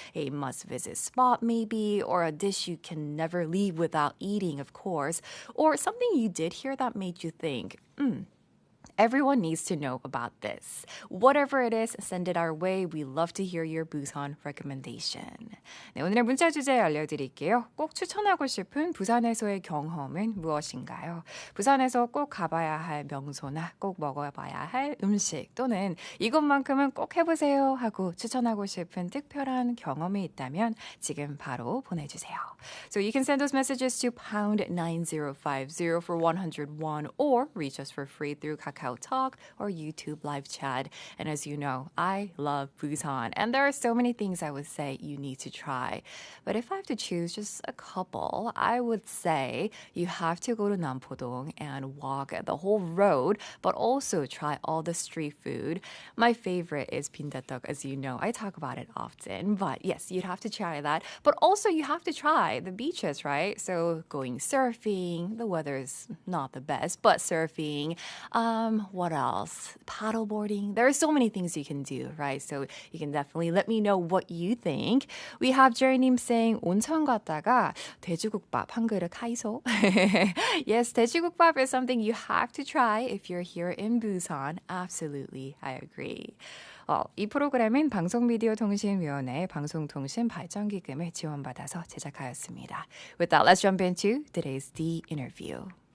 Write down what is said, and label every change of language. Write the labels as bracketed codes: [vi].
[en] A must-visit spot maybe, or a dish you can never leave without eating, of course, or something you did hear that made you think, everyone needs to know about this. Whatever it is, send it our way. We love to hear your Busan recommendation. [ko] 네, 오늘의 문자 주제 알려드릴게요. 꼭 추천하고 싶은 부산에서의 경험은 무엇인가요? 부산에서 꼭 가봐야 할 명소나 꼭 먹어봐야 할 음식 또는 이것만큼은 꼭 해보세요 하고 추천하고 싶은 특별한 경험이 있다면 지금 바로 보내주세요. [en] So you can send those messages to pound 9050 for 101 or reach us for free through Kakao Talk or YouTube live chat. And as you know, I love Busan. And there are so many things I would say you need to try. But if I have to choose just a couple, I would say you have to go to Nampo-dong and walk the whole road, but also try all the street food. My favorite is 빈대떡, as you know. I talk about it often. But yes, you'd have to try that. But also you have to try the beaches, right? So going surfing, the weather is not the best, but surfing, What else? Paddleboarding. There are so many things you can do, right? So you can definitely let me know what you think. We have [ko] Jerry님 [en] saying [ko] 온천 갔다가 돼지국밥 한 그릇 하이소. [en] Yes, 돼지국밥 is something you have to try if you're here in Busan. Absolutely, I agree. [ko] 이 프로그램은 방송미디어통신위원회 방송통신발전기금을 지원받아서 제작하였습니다. [en] With that, let's jump into today's 디인터뷰.